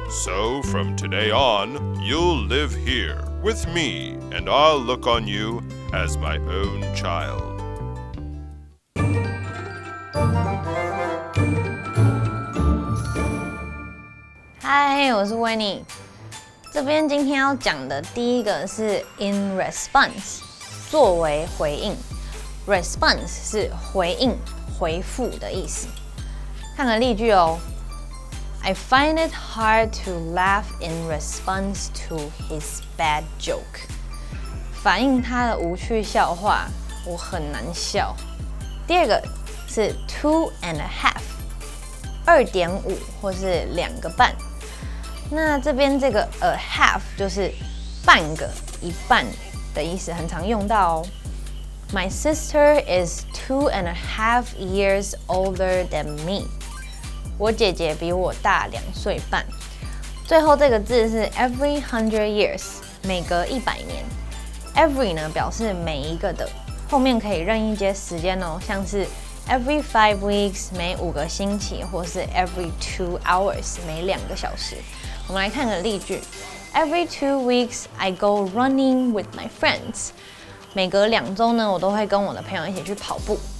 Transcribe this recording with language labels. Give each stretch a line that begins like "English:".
English: So from today on, you'll live here with me, and I'll look on you as my own child.
Chinese: Hi， 我是 Winnie。这边今天要讲的第一个是 in response， 作为回应。 response 是回应、回复的意思。看个例句哦。
English: I find it hard to laugh in response to his bad joke。
Chinese: 反映他的无趣笑话，我很难笑。第二个是 2.5， 2.5或是2个半。那这边这个 a half 就是半个、一半的意思，很常用到哦。
English: My sister is 2.5 years older than me。
Chinese: 我姐姐比我大2岁半。最后这个字是 every 100 years， 每隔100年。 every 呢表示每一个的，后面可以任意接时间哦，像是
English: every 5 weeks
Chinese: 每5个星期，或是
English: every 2 hours
Chinese: 每2个小时。我们来看个例句
English: ：Every 2 weeks I go running with my friends。
Chinese: 每隔2周呢，我都会跟我的朋友一起去跑步。